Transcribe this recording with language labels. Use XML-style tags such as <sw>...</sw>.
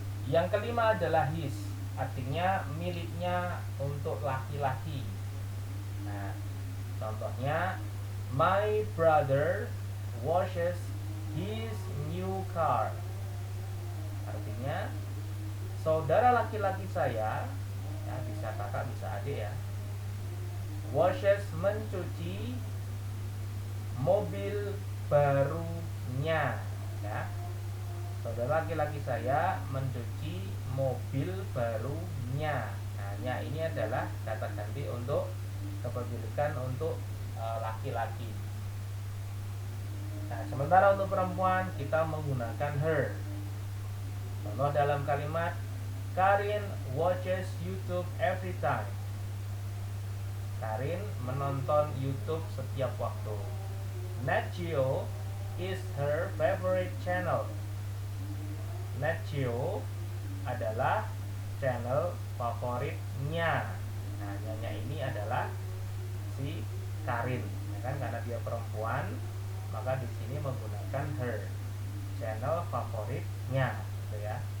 <id>Yang kelima adalah his, artinya miliknya untuk laki-laki.</id> <en>Nah, contohnya, my brother washes his new car.</en> <id>Artinya saudara laki-laki saya ya, bisa kakak bisa adik ya, washes, mencuci mobil barunya ya. Saudara laki-laki saya mencuci mobil barunya. Nah, nya ini adalah kata ganti untuk kepemilikan untuk laki-laki. Nah, sementara untuk perempuan kita menggunakan her. Contoh dalam kalimat,</id> <en>Karin watches YouTube every time.</en> <id>Karin menonton YouTube setiap waktu.</id> <en>Nat Geo is her favorite channel.</en> <id>Nat Geo adalah channel favoritnya. Nah, nyanya ini adalah si Karin, ya kan? Karena dia perempuan, maka di sini menggunakan her, channel favoritnya, gitu ya.</id>